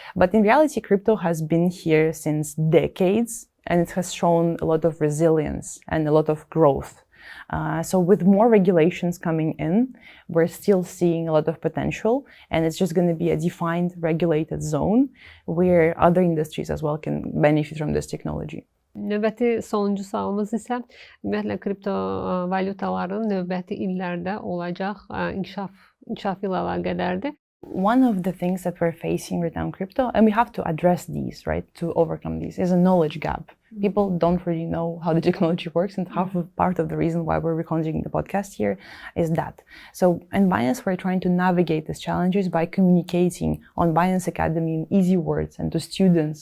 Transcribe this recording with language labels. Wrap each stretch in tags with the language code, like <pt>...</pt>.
<en>But in reality, crypto has been here since decades, and it has shown a lot of resilience and a lot of growth. So with more regulations coming in, we're still seeing a lot of potential, and it's just going to be a defined regulated zone where other industries as well can benefit from this technology.</en> <az>Növbəti sonuncu sualımız isə ümumiyyətlə kriptovalyutaların növbəti illərdə olacaq inkişafı ilə əlaqədardır.</az> <en>One of the things that we're facing right now in crypto, and we have to address these, right, to overcome these, is a knowledge gap. People don't really know how the technology works, and half of part of the reason why we're recording the podcast here is that. So in Binance, we're trying to navigate these challenges by communicating on Binance Academy in easy words and to students.</en>